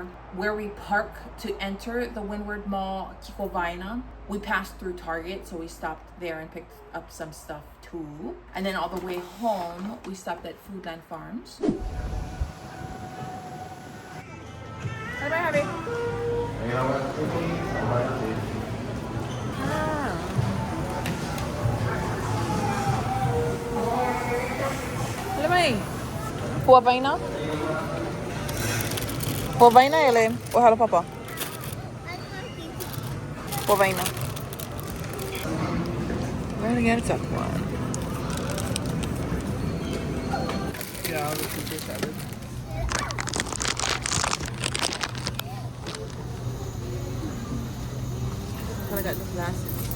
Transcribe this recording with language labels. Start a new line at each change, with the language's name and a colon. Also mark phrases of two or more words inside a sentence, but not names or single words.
English: Where we park to enter the Windward Mall, Kikovaina, we passed through Target, so we stopped there and picked up some stuff too. And then all the way home, we stopped at Foodland Farms. Bye bye, Harvey. Lemay. Puwapaina? Puwapaina, ele. Ohala papa. Puwapaina. We're gonna get a tough one. Yeah, I'll just keep this out. I got the glasses.